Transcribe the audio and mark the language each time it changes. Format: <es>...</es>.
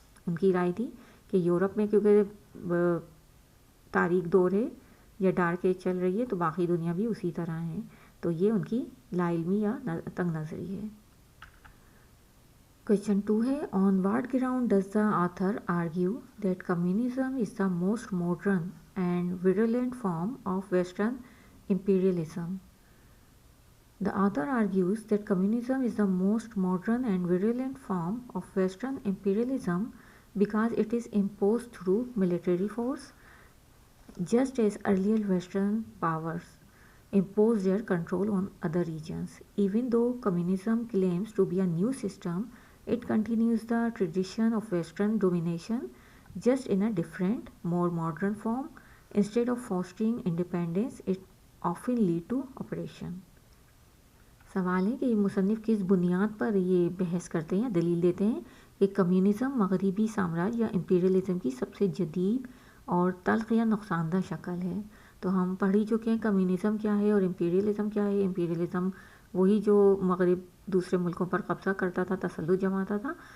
<ur>ان کی رائے تھی کہ یورپ میں کیونکہ تاریخ دور ہے یا ڈارک ایج چل رہی ہے تو باقی دنیا بھی اسی طرح ہے، تو یہ ان کی لا علمی یا تنگ نظری ہے۔ Question 2 ہے</ur> <en>On what ground does the author argue that communism is the most modern and virulent form of Western imperialism? The author argues that communism is the most modern and virulent form of Western imperialism because it is imposed through military force, just as earlier Western powers imposed their control on other regions. Even though communism claims to be a new system, it continues the tradition of Western domination, just in a different, more modern form. Instead of fostering independence, it often leads to oppression.</en> <ur>سوال ہے کہ مصنف کس بنیاد پر یہ بحث کرتے ہیں یا دلیل دیتے ہیں کہ کمیونزم مغربی سامراج یا امپیریلزم کی سب سے جدید اور تلخ یا نقصان دہ شکل ہے۔ تو ہم پڑھ ہی چکے ہیں کمیونزم کیا ہے اور امپیریلزم کیا ہے۔ امپیریلزم وہی جو مغرب دوسرے ملکوں پر قبضہ کرتا تھا، تسلط جماتا تھا،</ur>